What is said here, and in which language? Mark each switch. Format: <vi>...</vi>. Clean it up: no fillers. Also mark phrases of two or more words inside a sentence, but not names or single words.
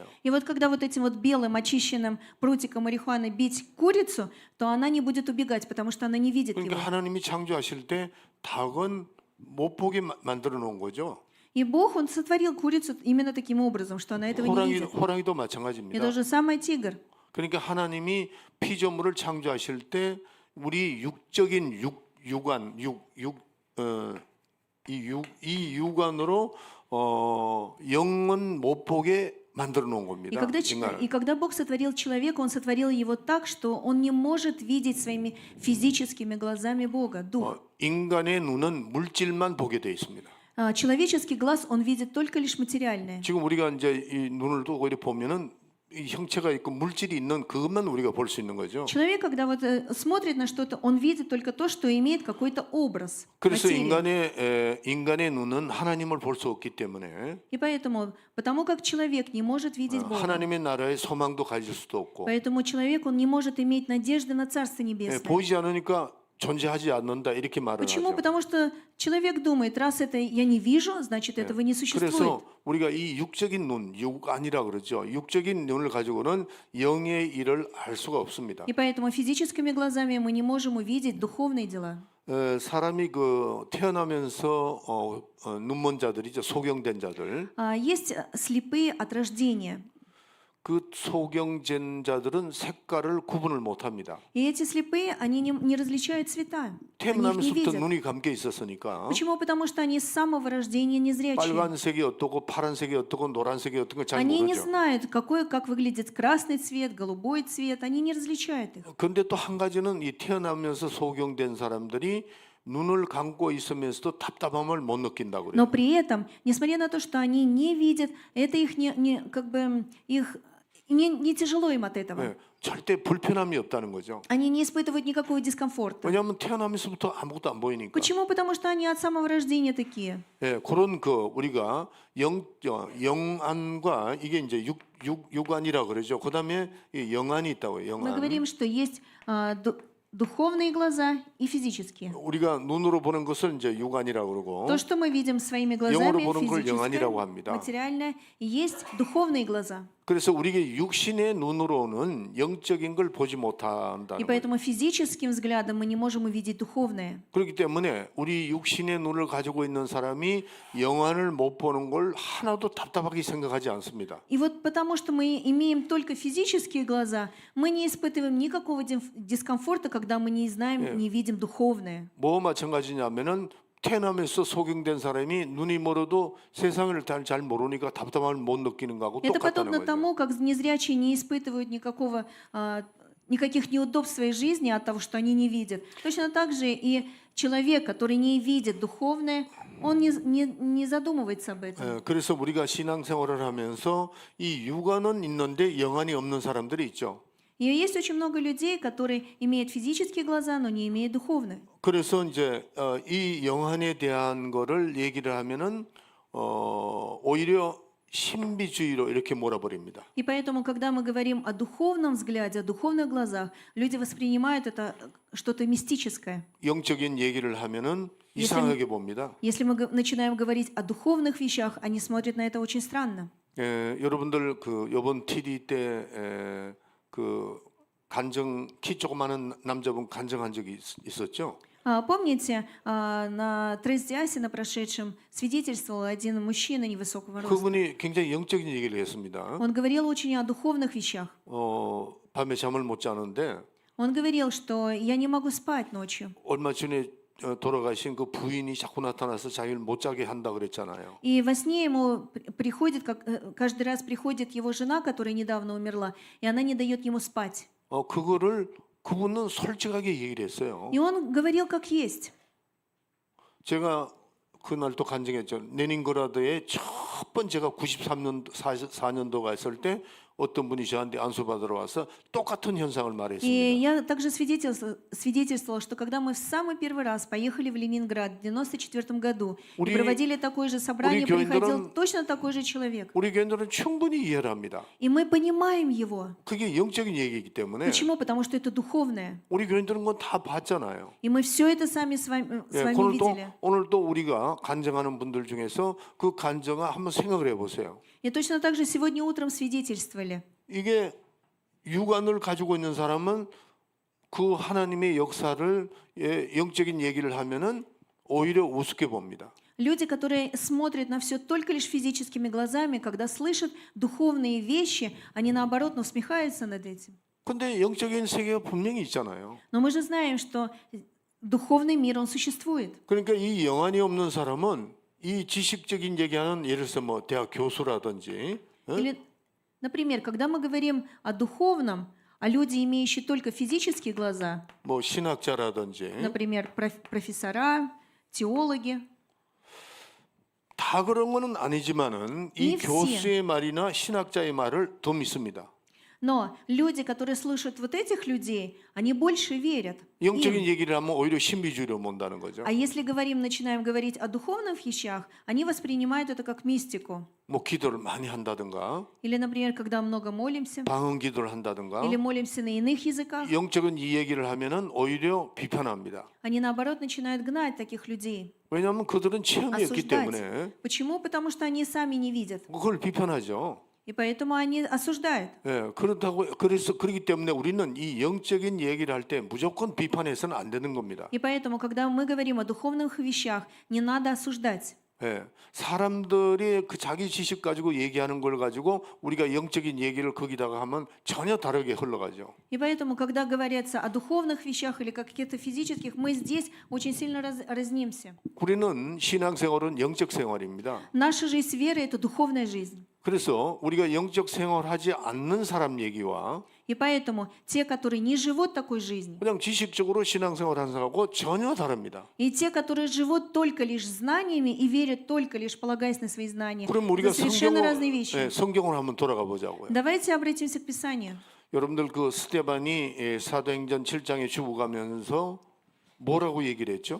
<ru>И вот когда вот этим вот белым очищенным прутиком марихуаны бить курицу, то она не будет убегать, потому что она не видит</ru> <ko>그러니까</ko> <ru>его.</ru> <ko>하나님이 창조하실 때 닭은 못 보게 만들어 놓은 거죠.</ko> <ru>И Бог, Он сотворил курицу именно таким образом, что она этого не видит.</ru> <ko>호랑이도</ko> <ru>И</ru> <ko>마찬가지입니다.</ko> <ru>то же самое тигр.</ru> <ko>그러니까 하나님이 피조물을 창조하실 때 우리 육적인 육안 이 육안으로 영은 못 보게 만들어 놓은 겁니다.</ko> <ru>И когда Бог сотворил человека, Он сотворил его так, что он не может видеть своими физическими глазами Бога, Дух.</ru> <ko>인간의 눈은 물질만 보게 돼 있습니다.</ko> <ru>Человеческий глаз, он видит только лишь материальное.</ru> <ko>지금 우리가 이제 이 눈을 두고 이렇게 보면은 이 형체가 있고 물질이 있는 그것만 우리가 볼 수 있는 거죠.</ko> <ru>Человек, когда вот смотрит на что-то, он видит только то, что имеет какой-то образ.</ru> <ko>그래서</ko> <ru>материи.</ru> <ko>인간의 눈은 하나님을 볼 수 없기 때문에</ko> <ru>И поэтому, потому как человек не может видеть Бога,</ru> <ko>하나님의 나라의 소망도 가질 수도 없고</ko> <ru>поэтому человек, он не может иметь надежды на Царство Небесное.</ru> <ko>보이지 않으니까 존재하지 않는다 이렇게 말을</ko> <ru>Почему?</ru> <ko>하죠.</ko> <ru>Потому что человек думает, раз это я не вижу, значит этого не существует.</ru> <ko>그래서 우리가 이 육적인 눈, 육안이라 그러죠. 육적인 눈을 가지고는 영의 일을 알 수가 없습니다.</ko> <ru>И поэтому физическими глазами мы не можем увидеть духовные дела.</ru> <ko>사람이 그 태어나면서 눈먼 자들이죠. 소경된 자들.</ko> <ru>Есть слепые от рождения.</ru> <ko>그 소경된 자들은 색깔을 구분을 못합니다.</ko> <ru>И эти слепые, они не различают цвета. Они их не</ru> <ko>태어나면서부터</ko> <ru>видят.</ru> <ko>눈이 감겨 있었으니까</ko> <ru>Почему? Потому что они с самого рождения незрячие.</ru> <ko>빨간색이 어떻고 파란색이 어떻고 노란색이 어떤 걸 잘</ko> <ru>Они не</ru> <ko>모르죠.</ko> <ru>знают, как выглядит красный цвет, голубой цвет. Они не различают их.</ru> <ko>그런데 또 한 가지는 이 태어나면서 소경된 사람들이 눈을 감고 있으면서도 답답함을 못 느낀다고 그래요.</ko> <ru>Но при этом, несмотря на то, что они не видят, это их не тяжело им от этого.</ru> <ko>네, 절대 불편함이 없다는 거죠.</ko> <ru>Они не испытывают никакого дискомфорта.</ru> <ko>왜냐하면 태어나면서부터 아무것도 안 보이니까.</ko> <ru>Почему? Потому что они от самого рождения такие.</ru> <ko>예, 그런 우리가 영안과 이게 이제 육안이라 그러죠. 그다음에 이 영안이 있다고요.</ko> <ru>Мы</ru> <ko>영안.</ko> <ru>говорим, что есть духовные глаза и физические.</ru> <ko>우리가 눈으로 보는 것을 이제 육안이라고 그러고</ko> <ru>То, что мы видим своими</ru> <ko>영으로</ko> <ru>глазами,</ru> <ko>보는 걸</ko> <ru>физическое,</ru> <ko>영안이라고 합니다.</ko> <ru>материальное, и есть духовные глаза.</ru> <ko>그래서 우리가 육신의 눈으로는 영적인 걸 보지</ko> <ru>И</ru> <ko>못한다는 거예요.</ko> <ru>поэтому физическим взглядом мы не можем увидеть духовное.</ru> <ko>그렇기 때문에 우리 육신의 눈을 가지고 있는 사람이 영안을 못 보는 걸 하나도 답답하게 생각하지 않습니다.</ko> <ru>И вот потому что мы имеем только физические глаза, мы не испытываем никакого дискомфорта, когда мы не знаем, не видим духовное.</ru> <ko>뭐 마찬가지냐면은 태남에서 소경된 사람이 눈이 멀어도 세상을 잘 모르니까 답답함을 못 느끼는 거하고</ko> <ru>Это</ru> <ko>똑같다는</ko> <ru>подобно</ru> <ko>거죠.</ko> <ru>тому, как незрячие не испытывают никаких неудобств в своей жизни от того, что они не видят. Точно так же и человек, который не видит духовное, он не задумывается об этом.</ru> <ko>그래서 우리가 신앙생활을 하면서 이 육안은 있는데 영안이 없는 사람들이 있죠.</ko> <ru>И есть очень много людей, которые имеют физические глаза, но не имеют духовных.</ru> <ko>그래서 이제 이 영안에 대한 거를 얘기를 하면은 오히려 신비주의로 이렇게 몰아버립니다.</ko> <ru>И поэтому, когда мы говорим о духовном взгляде, о духовных глазах, люди воспринимают это что-то мистическое.</ru> <ko>영적인 얘기를 하면은 이상하게 봅니다.</ko> <ru>Если мы начинаем говорить о духовных вещах, они смотрят на это очень странно.</ru> <ko>여러분들 그 이번 TD 때 그 간증 키 조그마한 남자분 간증한 적이 있었죠?</ko> <ru>Помните, на Трейсдиасе, на прошедшем, свидетельствовал один мужчина невысокого роста.</ru> <ko>그분이 굉장히 영적인 얘기를 했습니다.</ko> <ru>Он говорил очень о духовных вещах.</ru> <ko>밤에 잠을 못 자는데</ko> <ru>Он говорил, что я не могу спать ночью.</ru> <ko>얼마 전에 돌아가신 그 부인이 자꾸 나타나서 자기를 못 자게 한다 그랬잖아요.</ko> <ru>И во сне ему приходит, каждый раз приходит его жена, которая недавно умерла, и она не дает ему спать.</ru> <ko>그거를 그분은 솔직하게 얘기를 했어요.</ko> <ru>И он говорил как есть.</ru> <ko>제가 그날 또 간증했죠. 레닌그라드에 첫 번째가 93년 4년도 갔을 때 어떤 분이 저한테 안수받으러 와서 똑같은 현상을</ko> <ru>И</ru> <ko>말했습니다.</ko> <ru>я также свидетельствовала, что когда мы в самый первый раз поехали в Ленинград в 1994 году и</ru> <ko>우리-</ko> <ru>проводили такое же собрание,</ru> <ko>우리</ko> <ru>приходил</ru> <ko>교인들은-</ko> <ru>точно такой же человек.</ru> <ko>우리 교인들은 충분히 이해를 합니다.</ko> <ru>И мы понимаем его.</ru> <ko>그게 영적인 얘기이기 때문에</ko> <ru>Почему? Потому что это духовное.</ru> <ko>우리 교인들은 그건 다 봤잖아요.</ko> <ru>И мы все это сами с вами видели.</ru> <ko>오늘도 우리가 간증하는 분들 중에서 그 간증을 한번 생각을 해보세요.</ko> <ru>И точно так же сегодня утром свидетельствовали.</ru> <ko>이게 육안을 가지고 있는 사람은 그 하나님의 역사를 영적인 얘기를 하면은 오히려 우습게 봅니다.</ko> <ru>Люди, которые смотрят на все только лишь физическими глазами, когда слышат духовные вещи, они наоборот усмехаются над этим.</ru> <ko>근데 영적인 세계가 분명히 있잖아요.</ko> <ru>Но мы же знаем, что духовный мир, он существует.</ru> <ko>그러니까 이 영안이 없는 사람은 이 지식적인 얘기하는 예를 들어서 뭐 대학 교수라든지</ko> <ru>Или, например, когда мы говорим о духовном, а люди, имеющие только физические глаза,</ru> <ko>뭐 신학자라든지</ko> <ru>например, профессора, теологи,</ru> <ko>다 그런 거는 아니지만은 이</ko> <ru>Не все.</ru> <ko>교수의 말이나 신학자의 말을 더 믿습니다.</ko> <ru>но люди, которые слышат вот этих людей, они больше верят им.</ru> <ko>영적인 얘기를 하면 오히려 신비주의로 본다는 거죠.</ko> <ru>А если начинаем говорить о духовных вещах, они воспринимают это как мистику.</ru> <ko>뭐 기도를 많이 한다든가</ko> <ru>Или, например, когда много молимся,</ru> <ko>방언 기도를 한다든가</ko> <ru>или молимся на иных языках,</ru> <ko>영적인 이 얘기를 하면은 오히려 비판합니다.</ko> <ru>они наоборот начинают гнать таких людей,</ru> <ko>왜냐하면 그들은 체험이 없기</ko> <ru>осуждать.</ru> <ko>때문에</ko> <ru>Почему? Потому что они сами не видят.</ru> <ko>그걸 비판하죠.</ko> <ru>И поэтому они осуждают.</ru> <ko>그래서 그렇기 때문에 우리는 이 영적인 얘기를 할 때 무조건 비판해서는 안 되는 겁니다.</ko> <ru>И поэтому, когда мы говорим о духовных вещах, не надо осуждать.</ru> <ko>사람들이 그 자기 지식 가지고 얘기하는 걸 가지고 우리가 영적인 얘기를 거기다가 하면 전혀 다르게 흘러가죠.</ko> <ru>И поэтому, когда говорится о духовных вещах или каких-то физических, мы здесь очень сильно разнимся.</ru> <ko>우리는 신앙생활은 영적 생활입니다.</ko> <ru>Наша жизнь веры – это духовная жизнь.</ru> <ko>그래서 우리가 영적 생활하지 않는 사람 얘기와</ko> <ru>И поэтому те, которые не живут такой жизнью,</ru> <ko>그냥 지식적으로 신앙생활하는 사람하고 전혀 다릅니다.</ko> <ru>и те, которые живут только лишь знаниями и верят только лишь полагаясь на свои знания,</ru> <ko>그럼 우리가</ko> <ru>это совершенно разные вещи.</ru> <ko>성경을 한번 돌아가 보자고요.</ko> <ru>Давайте обратимся к Писанию.</ru> <ko>여러분들 그 스데반이 사도행전 7장에 죽어가면서 뭐라고 얘기를 했죠?</ko>